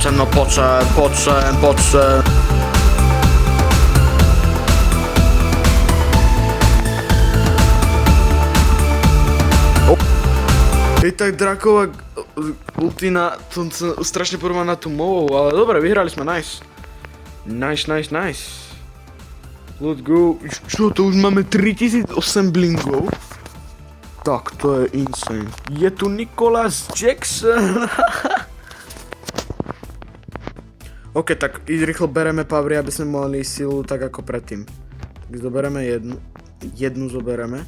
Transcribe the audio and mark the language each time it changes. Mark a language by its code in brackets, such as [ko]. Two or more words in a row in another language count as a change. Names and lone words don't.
[sk] Hej, tak Drakova ultina, to sa strašne podobá na tú movou, ale dobre, vyhrali sme, [en] nice. Nice. Let's go. [sk] Čo, to už máme 3008 blingov? Tak, to je insane. Je tu Nicholas Jackson. OK, tak rýchlo bereme pavry, aby sme mali silu tak ako predtým. Tak zobereme jednu zobereme.